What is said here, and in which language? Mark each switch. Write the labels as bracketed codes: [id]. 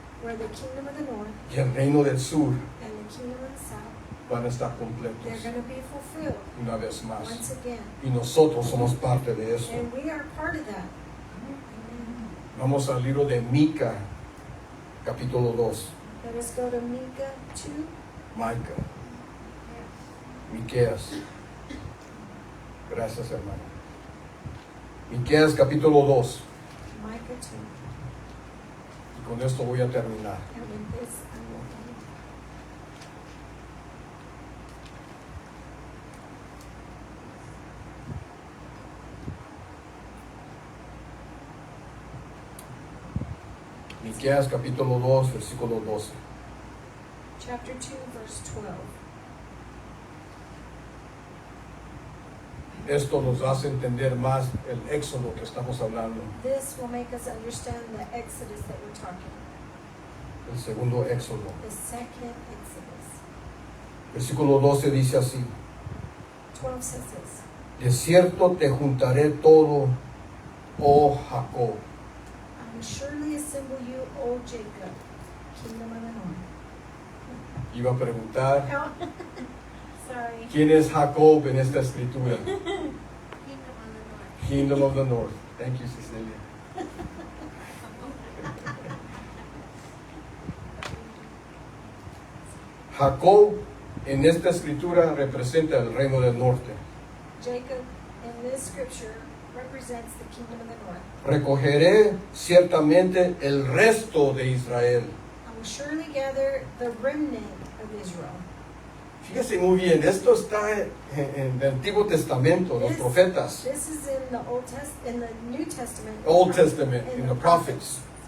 [en] where the kingdom of the north [es] y el reino del sur [en] and the kingdom of the south, [es] van a estar [en] they're [es] completos [en] going to be fulfilled [es] una vez más. [en] once again. [es] Y nosotros somos parte de eso. [en] And we are part of that. Amen. [es] Vamos al libro de Mica, capítulo 2. [en] Let us go to Micah 2. [es] Micah. Miqueas. Gracias, hermano. Miqueas, capítulo 2. [en] Micah 2. [es] Y con esto voy a terminar. [en] And with this, I will end. [es] Miqueas, capítulo 2, versículo 12. [en] Chapter 2, verse 12. [es] Esto nos hace entender más el éxodo que estamos hablando. [en] This will make us understand the exodus that we're talking about. [es] El segundo éxodo. [en] The second exodus. [es] Versículo 12 dice así: [en] 12 says this. [es] De cierto te juntaré todo, oh Jacob. [en] I will surely assemble you, O Jacob, kingdom of the north. [es] Iba a preguntar, [en] Oh, sorry. [es] ¿quién es Jacob en esta escritura? [en] Kingdom of the North. Kingdom of the North. Thank you, Cecilia. [es] Jacob en esta escritura representa el reino del norte. [en] Jacob, in this scripture, represents the kingdom of the north. [es] Recogeré ciertamente el resto de Israel. [en] I will surely gather the remnant of Israel. [es] Fíjese muy bien, esto está en el Antiguo Testamento, los profetas. [en] This is in the in the New Testament. Old Testament, in the prophets.